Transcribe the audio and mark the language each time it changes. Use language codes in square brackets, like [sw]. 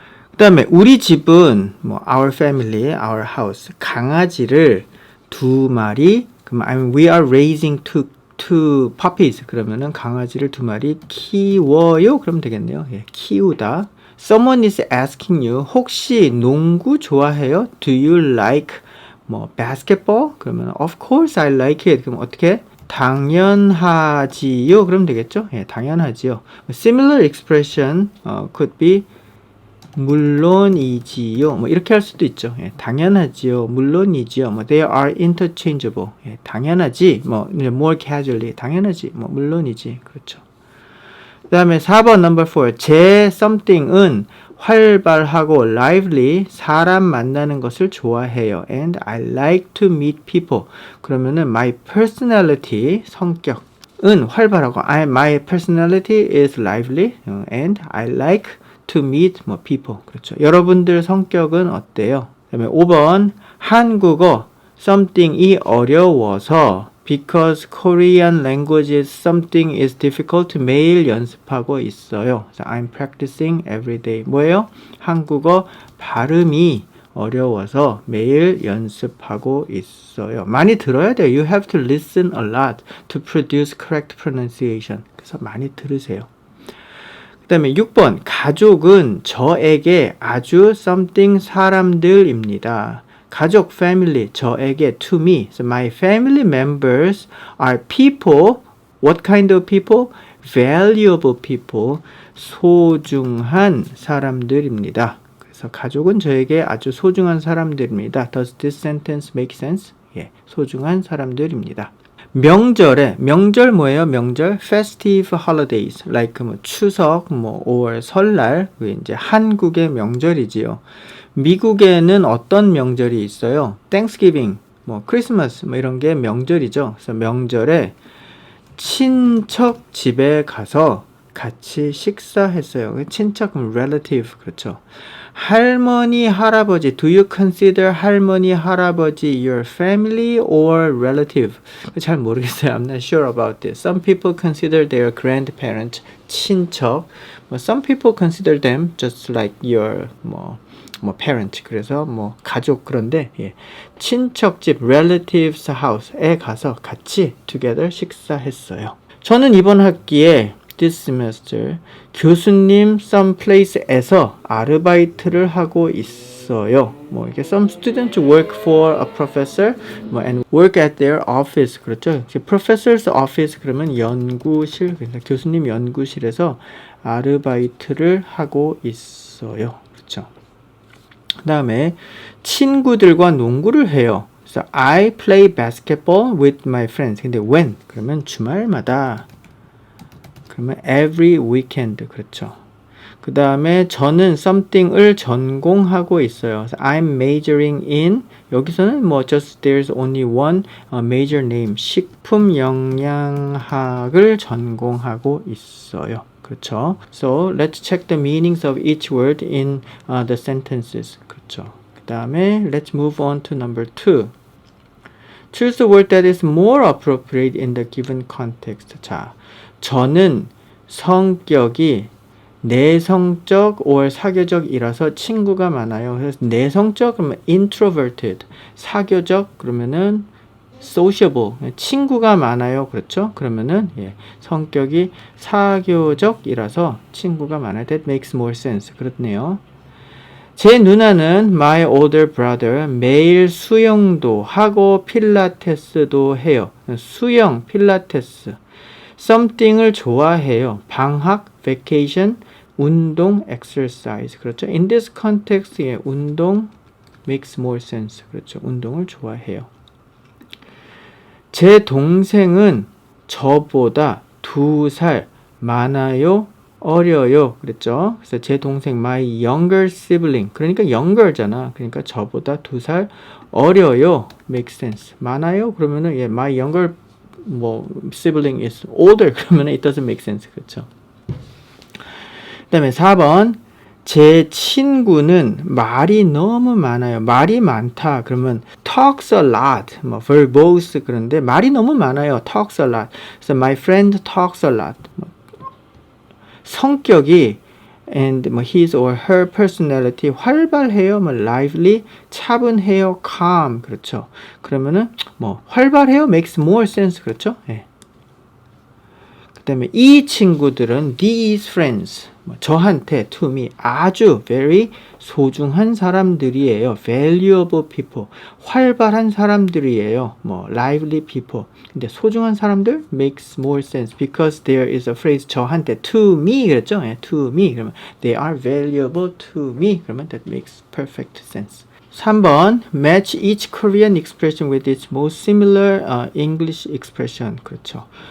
[ko] 그 다음에 우리 집은 [en] our family, our house. [ko] 강아지를 2마리. [en] 그럼 we are raising two puppies. [ko] 그러면은 강아지를 2마리 키워요. 그러면 되겠네요. 키우다. [en] Someone is asking you, [ko] 혹시 농구 좋아해요? [en] Do you like basketball? 그러면 of course I like it. [ko] 그럼 어떻게? 당연하지요. 그러면 되겠죠? 당연하지요. [en] Similar expression could be 물론이지요. [ko] 이렇게 할 수도 있죠. 당연하지요. 물론이지요. [en] They are interchangeable. [ko] 당연하지. [en] more casually. [ko] 당연하지. 물론이지. 그렇죠. 그 다음에 4번 number 4. 제 something은 활발하고 lively, 사람 만나는 것을 좋아해요. [en] And I like to meet people. 그러면은 my personality, [ko] 성격은 활발하고 [en] my personality is lively and I like to meet people. [ko] 그렇죠. 여러분들 성격은 어때요? 그다음에 5번 한국어 something이 어려워서 [en] because Korean language is something is difficult [ko] 매일 연습하고 있어요. [en] So I'm practicing every day. [ko] 뭐예요? 한국어 발음이 어려워서 매일 연습하고 있어요. 많이 들어야 돼요. [en] You have to listen a lot to produce correct pronunciation. [ko] 그래서 많이 들으세요. 그 다음에 6번 가족은 저에게 아주 something 사람들입니다. [en] 가족, family, 저에게, to me. So my family members are people. What kind of people? Valuable people. [ko] 소중한 사람들입니다. 그래서 가족은 저에게 아주 소중한 사람들입니다. [en] Does this sentence make sense? [ko] 소중한 사람들입니다. 명절 뭐예요? 명절 [en] festive holidays [ko] like 추석 or 설날 이제 한국의 명절이지요. 미국에는 어떤 명절이 있어요? Thanksgiving, 크리스마스 이런 게 명절이죠. 그래서 명절에 친척 집에 가서 같이 식사했어요. 친척 relative 그렇죠. 할머니, 할아버지. [en] Do you consider 할머니, 할아버지 your family or relative? [ko] 잘 모르겠어요. [en] I'm not sure about this. [ko] Some people consider their grandparent 친척. Some people consider them just like your parent. 그래서 가족 그런데 친척집 relatives house에 가서 같이 together 식사했어요. 저는 이번 학기에 this semester 교수님 someplace에서 아르바이트를 하고 있어요. 있어요. [en] 뭐 이게 some students work for a professor 뭐 and work at their office. [ko] 그렇죠. professor's office 그러면 연구실, 그러니까 교수님 연구실에서 아르바이트를 하고 있어요. 그렇죠. 그다음에 친구들과 농구를 해요. [en] 그래서 I play basketball with my friends. [ko] 근데 when 그러면 주말마다. [en] 그러면 every weekend. [ko] 그렇죠. 그 다음에 저는 something을 전공하고 있어요. [en] 그래서 I'm majoring in, 여기서는 뭐 just there's only one major name, [ko] 식품 영양학을 전공하고 있어요. 그렇죠. [en] So let's check the meanings of each word in the sentences. [ko] 그렇죠. 그 다음에 [en] let's move on to number 2. Choose the word that is more appropriate in the given context. [ko] 자, 저는 성격이 내성적 or 사교적이라서 친구가 많아요. 그래서 내성적 그러면 introverted, 사교적 그러면은 sociable, 친구가 많아요. 그렇죠? 그러면은 성격이 사교적이라서 친구가 많아요. [en] That makes more sense. [ko] 그렇네요. 제 누나는 [en] my older brother [ko] 매일 수영도 하고 필라테스도 해요. 수영, 필라테스. something을 좋아해요. 방학, vacation, 운동, exercise. [en] 그렇죠. In this context, 운동 makes more sense. 그렇죠. [ko] 운동을 좋아해요. 제 동생은 저보다 2살 많아요. 어려요. 그랬죠. 그래서 제 동생 [en] my younger sibling. [ko] 그러니까 younger잖아. 그러니까 저보다 2살 어려요. [en] makes sense. [ko] 많아요. [en] 그러면은 my younger 뭐 sibling is older. 그러면 it doesn't make sense. [ko] 그렇죠. 그 다음에 4번 제 친구는 말이 너무 많아요. 말이 많다. [en] 그러면 talks a lot. [ko] 뭐 verbose 그런데 말이 너무 많아요. [en] talks a lot. 그래서 my friend talks a lot. 성격이 and 뭐 his or her personality 활발해요. [ko] 뭐 lively, 차분해요. [en] calm. 그렇죠. [ko] 그러면은 뭐 활발해요 [en] makes more sense. [ko] 그렇죠? 예. 그다음에 이 친구들은 [en] these friends [ko] 저한테 to me 아주 very 소중한 사람들이에요. [en] valuable people [ko] 활발한 사람들이에요. [en] 뭐 lively people [ko] 근데 소중한 사람들 [en] makes more sense because there is a phrase 저한테 to me 그랬죠? 예, to me 그러면 they are valuable to me 그러면 that makes perfect sense. 3번 match each Korean expression with its most similar English expression [ko] 그렇죠.